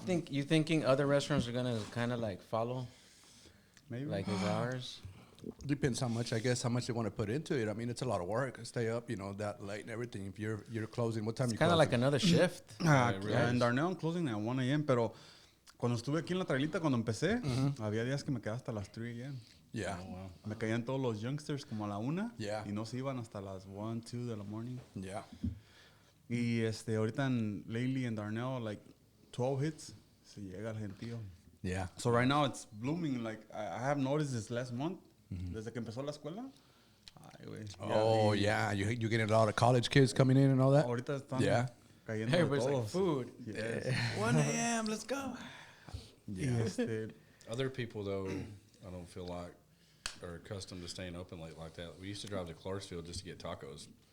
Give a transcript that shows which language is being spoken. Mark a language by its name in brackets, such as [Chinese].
[English] You thinking other restaurants are gonna kind of like follow, Maybe. like as ours? Depends how much they want to put into it. I mean, it's a lot of work. Stay up, that late and everything. If you're closing, what time It's you kind of closing? like another shift. En Darnell I'm closing at 1 a.m. [Spanish] Pero cuando estuve aquí en la trailita, cuando empecé, había días que me quedaba hasta las 3 a.m. [English] Yeah. Oh, wow. [Spanish] Me caían todos los youngsters como a la 1 [English] Yeah. [Spanish] y no se iban hasta las 1, 2 de la morning. [English] Yeah. [Spanish] Y ahorita [English] lately in [Spanish] Darnell, [English] like 12 hits, [Spanish] se llega el gentío. [English] Yeah. So right now it's blooming. Like I have noticed this last month, [Spanish] desde que empezó la escuela. Ay, güey. [English] Oh, yeah. You getting a lot of college kids coming in and all that? [Spanish] Ahorita están [English] Yeah. [Spanish] cayendo de [English] Everybody's like, [Spanish] todos. [English] food. Yes. 1 a.m. Let's go. [Spanish] Y [English] Other people, though, I don't feel like are accustomed to staying open late like that. We used to drive to Clarksville just to get tacos.